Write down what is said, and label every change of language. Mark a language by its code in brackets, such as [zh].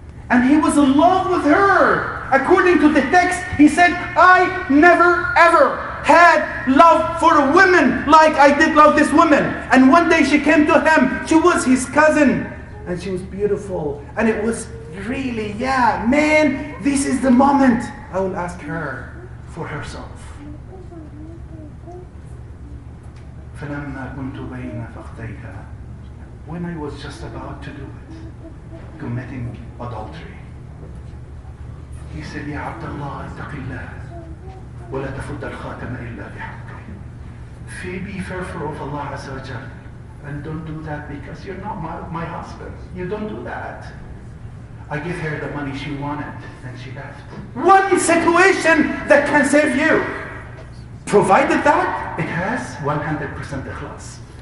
[en] And he was in love with her. According to the text, he said, I never ever had love for a woman like I did love this woman. And one day she came to him. She was his cousin. And she was beautiful. And it was really, yeah, man, this is the moment I will ask her for herself. [ar] فلما كنت بين فخذيها, [en] when I was just about to do it, committing adultery, he said, [ar] يا عبد الله اتق الله ولا تفض الخاتم إلا بحقه. [en] Be fearful of Allah Azza wa Jal, and don't do that because you're not my husband. You don't do that. I give her the money she wanted and she left. One situation that can save you. Provided that it has 100% ikhlas.